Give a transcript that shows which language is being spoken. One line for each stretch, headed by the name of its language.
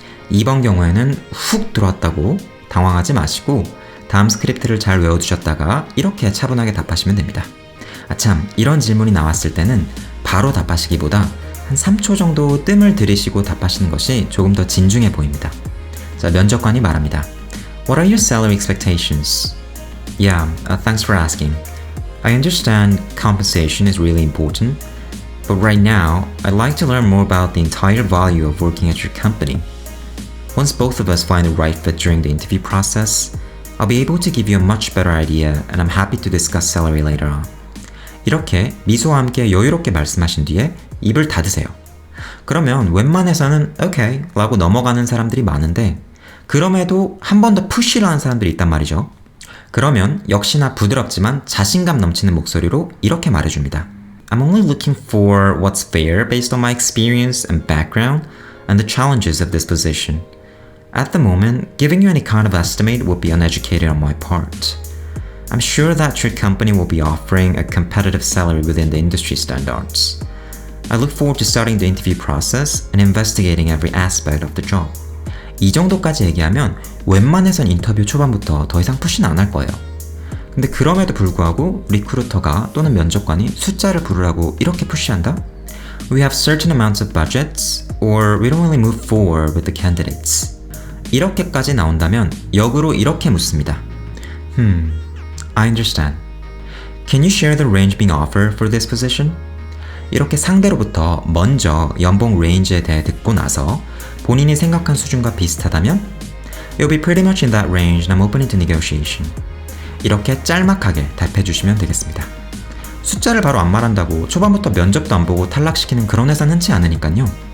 Korean: 2번 경우에는 훅 들어왔다고 당황하지 마시고 다음 스크립트를 잘 외워두셨다가 이렇게 차분하게 답하시면 됩니다. 참, 이런 질문이 나왔을 때는 바로 답하시기보다 한 3초 정도 뜸을 들이쉬고 답하시는 것이 조금 더 진중해 보입니다. 자, 면접관이 말합니다.
English: What are your salary expectations? Yeah, thanks for asking. I understand compensation is really important, but right now, I'd like to learn more about the entire value of working at your company. Once both of us find the right fit during the interview process, I'll be able to give you a much better idea and I'm happy to discuss salary later on.
Korean: 이렇게 미소와 함께 여유롭게 말씀하신 뒤에 입을 닫으세요. 그러면 웬만해서는 오케이 라고 넘어가는 사람들이 많은데 그럼에도 한 번 더 푸시를 하는 사람들이 있단 말이죠. 그러면 역시나 부드럽지만 자신감 넘치는 목소리로 이렇게 말해줍니다.
English: I'm only looking for what's fair based on my experience and background and the challenges of this position. At the moment, giving you any kind of estimate would be uneducated on my part. I'm sure that your company will be offering a competitive salary within the industry standards. I look forward to starting the interview process and investigating every aspect of the job.
Korean: 이 정도까지 얘기하면 웬만해선 인터뷰 초반부터 더 이상 푸시는 안 할 거예요. 근데 그럼에도 불구하고 리크루터가 또는 면접관이 숫자를 부르라고 이렇게 푸시한다?
English: We have certain amounts of budgets or we don't really move forward with the candidates.
Korean: 이렇게까지 나온다면 역으로 이렇게 묻습니다.
English: I understand. Can you share the range being offered for this position?
Korean: 이렇게 상대로부터 먼저 연봉 레인지에 대해 듣고 나서 본인이 생각한 수준과 비슷하다면
English: You'll be pretty much in that range and I'm open to negotiation.
Korean: 이렇게 짤막하게 답해 주시면 되겠습니다. 숫자를 바로 안 말한다고 초반부터 면접도 안 보고 탈락시키는 그런 회사는 흔치 않으니까요.